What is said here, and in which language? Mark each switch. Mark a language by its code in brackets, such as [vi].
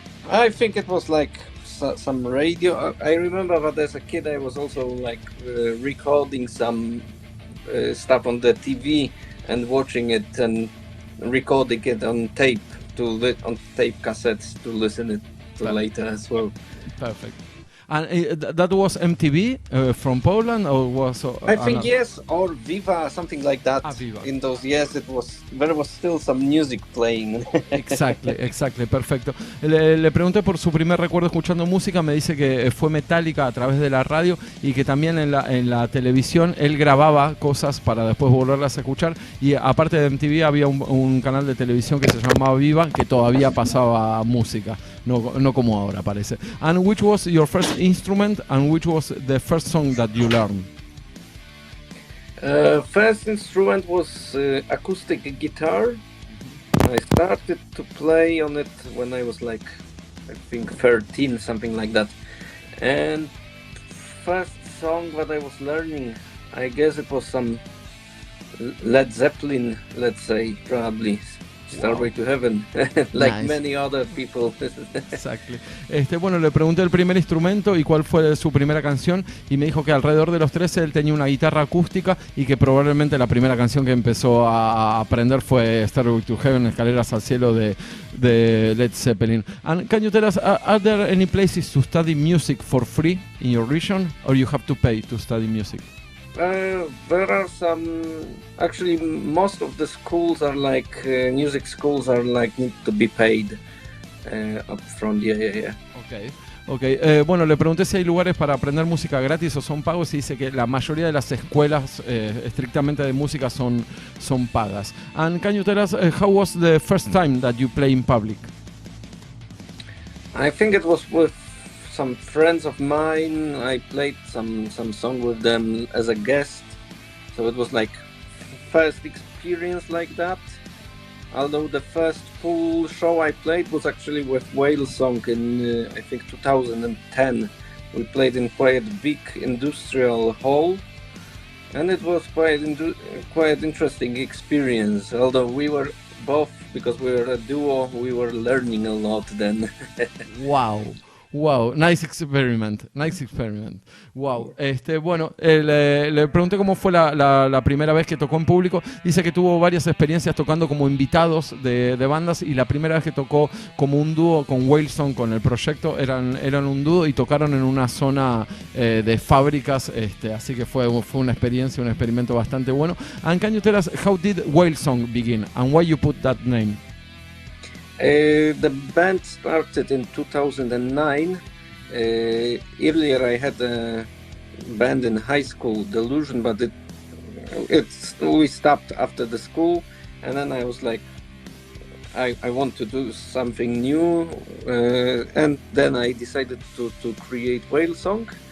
[en] I think it was like some radio. I remember that as a kid I was also like recording some stuff on the TV and watching it and recording it on tape on tape cassettes to listen it to later as well. Perfect. And that was MTV from Poland, or was I think yes, or Viva, something like that. Viva. In those years there was still some music playing. Exactly, perfecto. [es] Le pregunté por su primer recuerdo escuchando música, me dice que fue Metallica a través de la radio y que también en la televisión él grababa cosas para después volverlas a escuchar, y aparte de MTV había un canal de televisión que se llamaba Viva que todavía pasaba música, no como ahora parece. [en] And which was your first instrument and which was the first song that you learned? First instrument was acoustic guitar. I started to play on it when I was like, I think 13, something like that. And first song that I was learning, I guess it was some Led Zeppelin, let's say, probably. Starway to Heaven, like nice. Many other people. Exactly. [es] Bueno, le pregunté el primer instrumento y cuál fue su primera canción, y me dijo que alrededor de los 13 él tenía una guitarra acústica y que probablemente la primera canción que empezó a aprender fue Starway to Heaven, Escaleras al Cielo de Led Zeppelin. [en] And can you tell us, are there any places to study music for free in your region, or you have to pay to study music? There are some. Actually, most of the schools are like music schools are like need to be paid up front. Yeah. Okay. [es] Bueno, le pregunté si hay lugares para aprender música gratis o son pagos, y dice que la mayoría de las escuelas estrictamente de música son pagas. [en] And can you tell us how was the first time that you play in public? I think it was with some friends of mine. I played some song with them as a guest, so it was like first experience like that. although the first full show I played was actually with WHALESONG in I think 2010. We played in quite a big industrial hall, and it was quite interesting experience. Although we were both, because we were a duo, we were learning a lot then. Wow, nice experiment. Wow. [es] Bueno, le pregunté cómo fue la primera vez que tocó en público. Dice que tuvo varias experiencias tocando como invitados de bandas, y la primera vez que tocó como un dúo con WHALESONG, con el proyecto, eran un dúo y tocaron en una zona de fábricas, así que fue una experiencia, un experimento bastante bueno. [en] And can you tell us, how did WHALESONG begin and why you put that name? The band started in 2009. Earlier I had a band in high school, Delusion, but we stopped after the school, and then I was like, I want to do something new, and then I decided to create WHALESONG.